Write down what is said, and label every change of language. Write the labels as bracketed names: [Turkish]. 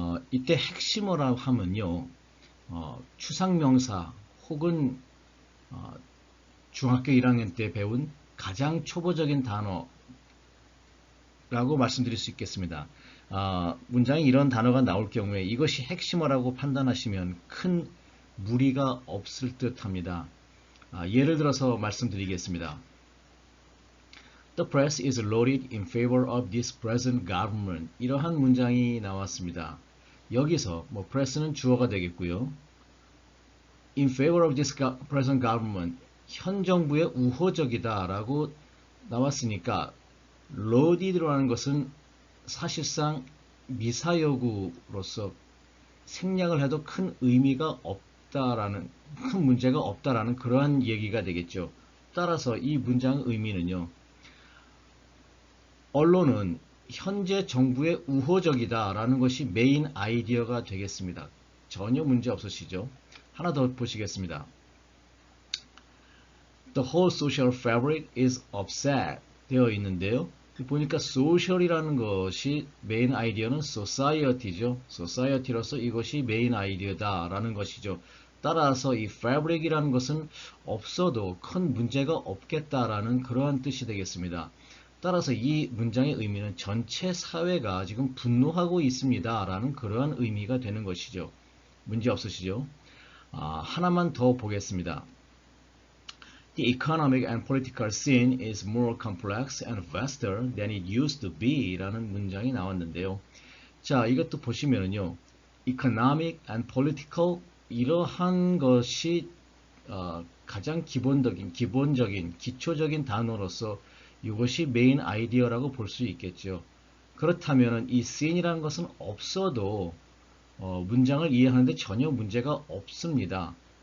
[Korean] 이때 핵심어라 하면요, 추상명사 혹은 중학교 1학년 때 배운 가장 초보적인 단어라고 말씀드릴 수 있겠습니다. 문장에 이런 단어가 나올 경우에 이것이 핵심어라고 판단하시면 큰 무리가 없을 듯 합니다. 예를 들어서 말씀드리겠습니다. [English] The press is loaded in favor of this present government. [Korean] 이러한 문장이 나왔습니다. 여기서 press는 주어가 되겠고요. [English] In favor of this present government. [Korean] 현 정부에 우호적이다 라고 나왔으니까 loaded라는 것은 사실상 미사여구로서 생략을 해도 큰 의미가 없다라는, 큰 문제가 없다라는 그러한 얘기가 되겠죠. 따라서 이 문장의 의미는요, 언론은 현재 정부에 우호적이다 라는 것이 메인 아이디어가 되겠습니다. 전혀 문제 없으시죠? 하나 더 보시겠습니다. [English] The whole social fabric is upset [Korean] 되어 있는데요. 보니까 social이라는 것이 메인 아이디어는 society죠. society로서 이것이 메인 아이디어다 라는 것이죠. 따라서 이 fabric이라는 것은 없어도 큰 문제가 없겠다라는 그러한 뜻이 되겠습니다. 따라서 이 문장의 의미는 전체 사회가 지금 분노하고 있습니다 라는 그러한 의미가 되는 것이죠. 문제 없으시죠? 하나만 더 보겠습니다. [English] The economic and political scene is more complex and vaster than it used to be [Korean] 라는 문장이 나왔는데요. 자, 이것도 보시면은요, economic and political 이러한 것이 가장 기본적인, 기초적인 단어로서 이것이 메인 아이디어라고 볼 수 있겠죠. 그렇다면 이 scene이라는 것은 없어도 문장을 이해하는데 전혀 문제가 없습니다.